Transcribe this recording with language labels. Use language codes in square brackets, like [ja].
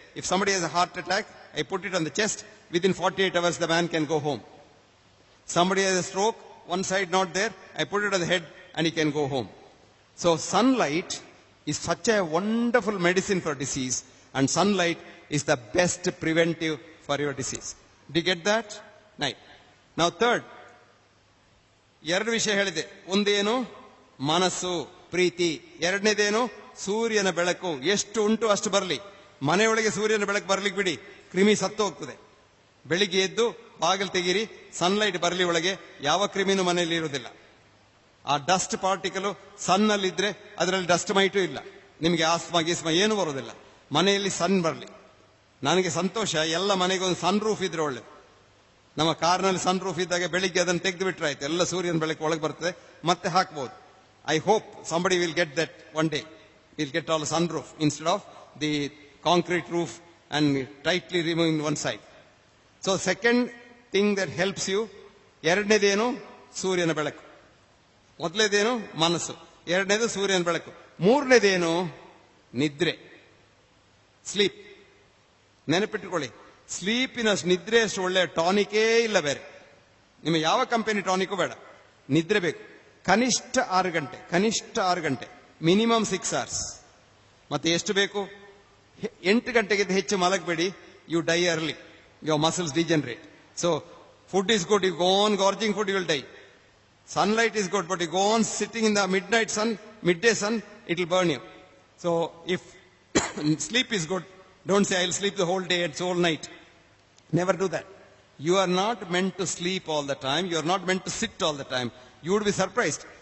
[en] If somebody has a heart attack, I put it on the chest, within 48 hours the man can go home. Somebody has a stroke, one side not there, I put it on the head and he can go home. So sunlight is such a wonderful medicine for disease, and sunlight is the best preventive for your disease. Do you get that? Right. Now third, [kn] ಎರಡು ವಿಷಯ ಹೇಳಿದೆ. ಒಂದೇನು ಮನಸ್ಸು, ಪ್ರೀತಿ. ಎರಡನೇದೇನು ಸೂರ್ಯನ ಬೆಳಕು. ಎಷ್ಟು ಉಂಟು ಅಷ್ಟು ಬರಲಿ. ಮನೆಯೊಳಗೆ ಸೂರ್ಯನ ಬೆಳಕು ಬರ್ಲಿಕ್ಕೆ ಬಿಡಿ, ಕ್ರಿಮಿ ಸತ್ತು ಹೋಗ್ತದೆ. ಬೆಳಿಗ್ಗೆ ಎದ್ದು ಬಾಗಿಲು ತೆಗೀರಿ, ಸನ್ಲೈಟ್ ಬರಲಿ ಒಳಗೆ, ಯಾವ ಕ್ರಿಮಿನೂ ಮನೆಯಲ್ಲಿ ಇರುವುದಿಲ್ಲ. ಆ ಡಸ್ಟ್ ಪಾರ್ಟಿಕಲ್ ಸನ್ನಲ್ಲಿದ್ರೆ ಅದರಲ್ಲಿ ಡಸ್ಟ್ ಮೈಟು ಇಲ್ಲ, ನಿಮಗೆ ಆಸ್ಮಾ ಗೀಸ್ಮಾ ಏನು ಬರೋದಿಲ್ಲ. ಮನೆಯಲ್ಲಿ ಸನ್ ಬರಲಿ. ನನಗೆ ಸಂತೋಷ, ಎಲ್ಲ ಮನೆಗೆ ಒಂದು ಸನ್ ರೂಫ್ ಇದ್ರೆ ಒಳ್ಳೆ. ನಮ್ಮ ಕಾರ್ನಲ್ಲಿ ಸನ್ ರೂಫ್ ಇದ್ದಾಗ ಬೆಳಿಗ್ಗೆ ಅದನ್ನು ತೆಗೆದು ಬಿಟ್ರೆ ಆಯ್ತು, ಎಲ್ಲ ಸೂರ್ಯನ ಬೆಳಕು ಒಳಗೆ ಬರ್ತದೆ, ಮತ್ತೆ ಹಾಕ್ಬಹುದು. [en] I hope somebody will get that one day. We'll get all sun roof instead of the concrete roof and tightly removing one side. So second thing that helps you, [kn] ಎರಡನೇದೇನು ಸೂರ್ಯನ ಬೆಳಕು, ಮೊದಲನೇದೇನು ಮನಸ್ಸು, ಎರಡನೇದು ಸೂರ್ಯನ ಬೆಳಕು, ಮೂರನೇದೇನು ನಿದ್ರೆ, ಸ್ಲೀಪ್. ನೆನಪಿಟ್ಟುಕೊಳ್ಳಿ, ಸ್ಲೀಪಿನ ನಿದ್ರೆ ಅಷ್ಟು ಒಳ್ಳೆ ಟಾನಿಕೇ ಇಲ್ಲ ಬೇರೆ. ನಿಮಗೆ ಯಾವ ಕಂಪನಿ ಟಾನಿಕು ಬೇಡ, ನಿದ್ರೆ ಬೇಕು. ಕನಿಷ್ಠ 6 ಗಂಟೆ, ಕನಿಷ್ಠ 6 ಗಂಟೆ, [en] Minimum 6 hours. [kn] ಮತ್ತೆ ಎಷ್ಟು ಬೇಕು? 8 ಗಂಟೆಗಿಂತ ಹೆಚ್ಚು ಮಲಗಬೇಡಿ, [en] You die early, your muscles degenerate. So food is good, you go on gorging food, you will die. Sunlight is good, but you go on sitting in the midday sun, it will burn you. So if sleep is good, don't say I'll sleep the whole day, it's all night. Never do that. You are not meant to sleep all the time, you are not meant to sit all the time. You would be surprised.